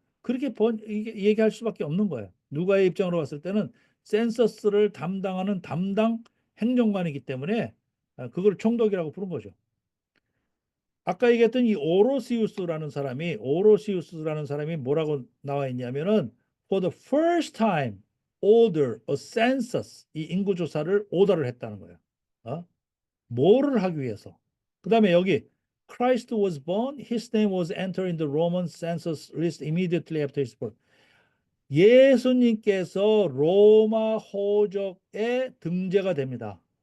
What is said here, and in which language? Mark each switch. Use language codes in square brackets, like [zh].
[ko] 그렇게 얘기할 수밖에 없는 거예요. 누가의 입장으로 봤을 때는 센서스를 담당하는 담당 행정관이기 때문에 그걸 총독이라고 부른 거죠. 아까 얘기했던 이 오로시우스라는 사람이 뭐라고 나와 있냐면은 [en] for the first time order a census [ko] 이 인구 조사를 오더를 했다는 거예요. 뭐를 하기 위해서? 그다음에 여기 [en] Christ was born, his name was entered in the Roman census list immediately after his birth. [ko] 예수님께서 로마 호적에 등재가 됩니다.